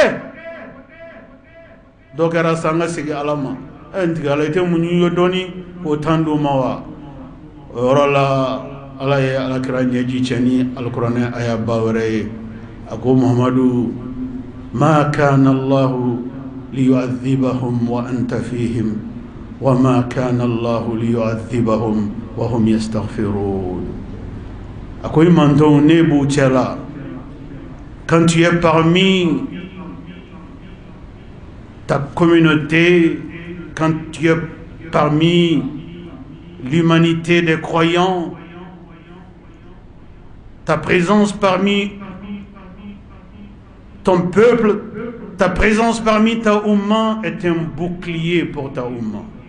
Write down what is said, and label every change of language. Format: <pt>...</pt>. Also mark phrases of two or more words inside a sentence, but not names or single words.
<bm>dɔ kɛra sa an ka segin ala ma n tigi ala i tɛ muɲu ye dɔɔni k'o tan d'u ma wa o yɔrɔ la ala ye alakira ɲɛji cɛ ni alikuranɛ aya ba wɛrɛ ye a ko muhamadu</bm> <ar>ما كان الله ليعذبهم وأنت فيهم وما كان الله ليعذبهم وهم يستغفرون</ar> <bm>a ko i mantonw ne b'u cɛ la</bm> <fr>quand tu es parmi ta communauté, quand tu es parmi l'humanité des croyants, ta présence parmi ton peuple, ta présence parmi ta Oumma est un bouclier pour ta Oumma.</fr>